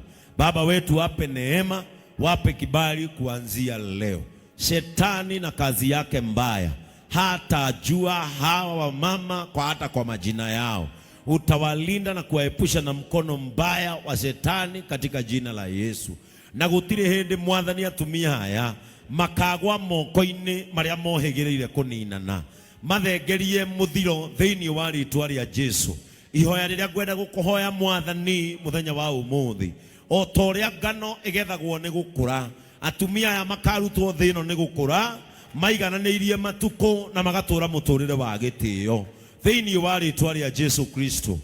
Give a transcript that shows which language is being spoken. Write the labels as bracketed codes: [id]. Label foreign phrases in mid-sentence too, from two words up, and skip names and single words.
[sw] Baba wetu, wape neema, wape kibali kuanzia leo. Shetani na kazi yake mbaya hatajua hawa wamama hata kwa majina yao. Utawalinda na kuwaepusha na mkono mbaya wa Shetani katika jina la Yesu. [ki] Na gutire hindi mwathani atumia haya makagwa moko-ini maria mohegereire kuninana, mathengerie muthiro thiini wa ritwa ria Jesu. Ihoya riria ngwenda gukuhoya mwathani muthenya wa umuthi, o ta uria ngano igethagwo ni gukura, atumia aya makarutwo thi ino ni gukura, maigananirie matuko na magatura muturire wa gitio thiini wa ritwa ria Jesu Kristo.